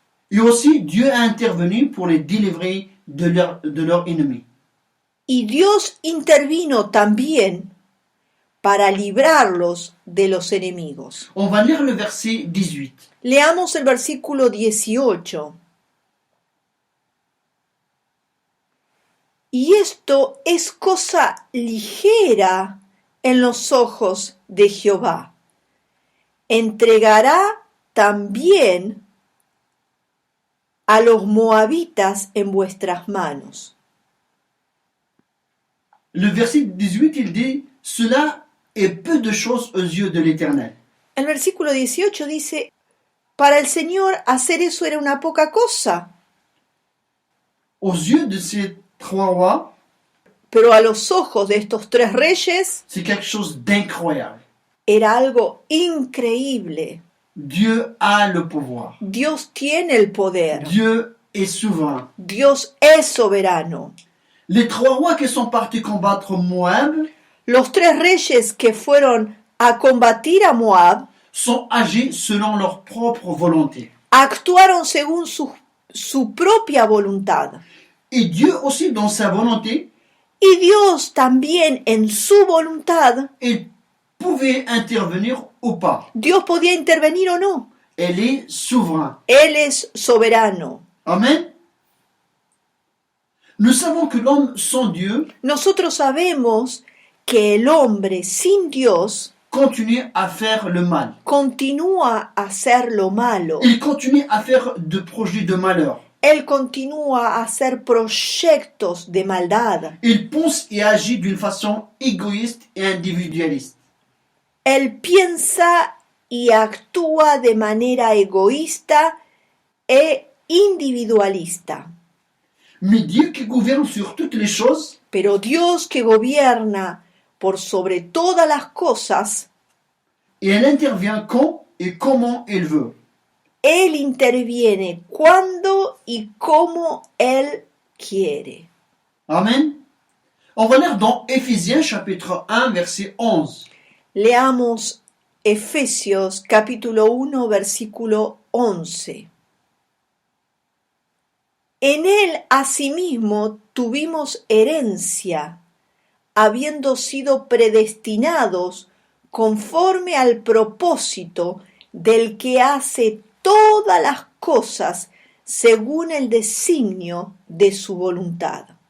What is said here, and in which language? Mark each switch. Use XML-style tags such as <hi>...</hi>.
<fr>Et aussi, Dieu a intervenu pour les délivrer de leur ennemi.</fr> <es>Y Dios intervino también para librarlos de los enemigos.</es> <fr>On va lire le verset 18.</fr> <es>Leamos el versículo 18. Y esto es cosa ligera en los ojos de Jehová. Entregará también a los moabitas en vuestras manos.</es> <fr>Le verset 18, il dit, cela est peu de choses aux yeux de l'Éternel.</fr> <es>El versículo 18 dice, para el Señor hacer eso era una poca cosa,</es> <fr>Aux yeux de ces trois rois,</fr> <es>pero a los ojos de estos tres reyes</es> <fr>c'est quelque chose d'incroyable.</fr> <es>era algo increíble.</es> <fr>Dieu a le pouvoir.</fr> <es>Dios tiene el poder.</es> <fr>Dieu est souverain.</fr> <es>Dios es soberano.</es> <fr>Les trois rois qui sont partis combattre Moab</fr> <es>Los tres reyes que fueron a combatir a Moab</es> <fr>sont âgés selon leur propre volonté.</fr> <es>actuaron según su propia voluntad.</es> <fr>Et Dieu aussi, dans sa volonté,</fr> <es>Y Dios también en su voluntad,</es> <fr>il pouvait intervenir ou pas.</fr> <es>Dios podía intervenir o no.</es> <fr>Elle est souverain.</fr> <es>Él es soberano. Amen.</es> <fr>Nous savons que l'homme sans Dieu</fr> <es>Nosotros sabemos que el hombre sin Dios</es> <fr>continue à faire le mal.</fr> <es>continúa a hacer lo malo.</es> <fr>Il continue à faire de projets de malheur.</fr> <es>Él continúa a hacer proyectos de maldad.</es> <fr>Il pense et agit d'une façon égoïste et individualiste.</fr> <es>Él piensa y actúa de manera egoísta e individualista.</es> <fr>Mais Dieu qui gouverne sur toutes les choses,</fr> <es>Pero Dios que gobierna por sobre todas las cosas,</es> <fr>et elle intervient quand et comment elle veut.</fr> <es>Él interviene cuando y como Él quiere. Amen.</es> <fr>On va lire dans Éphésiens chapitre 1 verset 11.</fr> <es>Leamos Efesios capítulo 1 versículo 11. En él asimismo tuvimos herencia, habiendo sido predestinados conforme al propósito del que hace todas las cosas según el designio de su voluntad.</es>